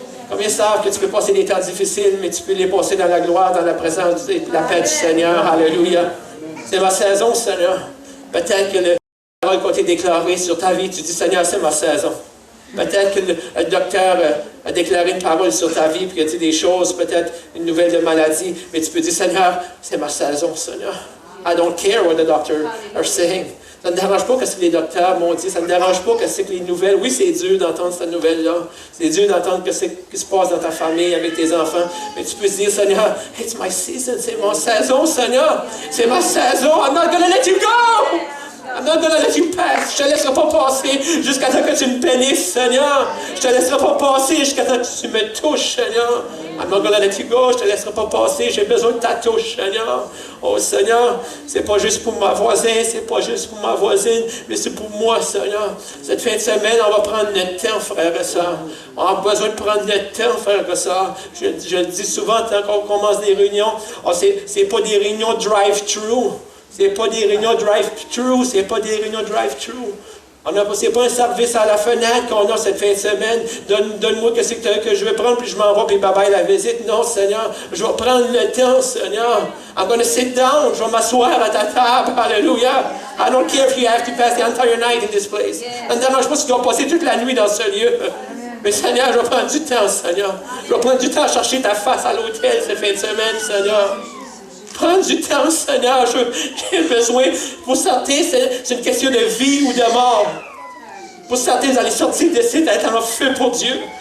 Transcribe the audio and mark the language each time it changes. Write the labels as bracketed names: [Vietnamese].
[French] Combien savent que tu peux passer des temps difficiles, mais tu peux les passer dans la gloire, dans la présence de la paix du Seigneur. Alléluia. C'est ma saison, Seigneur. Peut-être que le parole qui a été déclarée sur ta vie, tu dis, Seigneur, c'est ma saison. Peut-être que le docteur a déclaré une parole sur ta vie, puis il a dit des choses, peut-être une nouvelle de maladie, mais tu peux dire, Seigneur, c'est ma saison, Seigneur. [English] I don't care what the doctor are saying. [French] Ça ne me dérange pas ce que les docteurs m'ont dit, ça ne me dérange pas ce que les nouvelles. Oui, c'est dur d'entendre cette nouvelle-là. C'est dur d'entendre ce qui se passe dans ta famille, avec tes enfants. Mais tu peux dire, Seigneur, [English] it's my season, [French] c'est ma saison, Seigneur. C'est ma saison. [English] I'm not gonna let you go. I'm not gonna let you pass. [French] Je ne te laisserai pas passer jusqu'à ce que tu me bénisses, Seigneur. Je ne te laisserai pas passer jusqu'à ce que tu me touches, Seigneur. [English] I'm not gonna let you go. [French] Je ne te laisserai pas passer. J'ai besoin de ta touche, Seigneur. Oh, Seigneur, c'est pas juste pour ma voisine, c'est pas juste pour ma voisine, mais c'est pour moi, Seigneur. Cette fin de semaine, on va prendre notre temps, frères et sœurs. On a besoin de prendre notre temps, frères et sœurs. Je le dis souvent quand on commence des réunions. Oh, c'est pas des réunions drive-thru. C'est pas des réunions drive-thru, c'est pas des réunions drive-thru. C'est pas un service à la fenêtre qu'on a cette fin de semaine. Donne-moi ce que je vais prendre, puis je m'en vais, puis bye-bye la visite. Non, Seigneur, je vais prendre le temps, Seigneur. [English] I'm going to sit down. [French] Je vais m'asseoir à ta table. Alléluia. [English] I don't care if you have to pass the entire night in this place. [French] Ça ne dérange pas si tu dois passer toute la nuit dans ce lieu. Mais Seigneur, je vais prendre du temps, Seigneur. Je vais prendre du temps à chercher ta face à l'hôtel cette fin de semaine, Seigneur. Prends du temps, Seigneur. J'ai besoin. Pour certains, c'est une question de vie ou de mort. Pour certains, vous allez sortir de ici d'être en feu pour Dieu.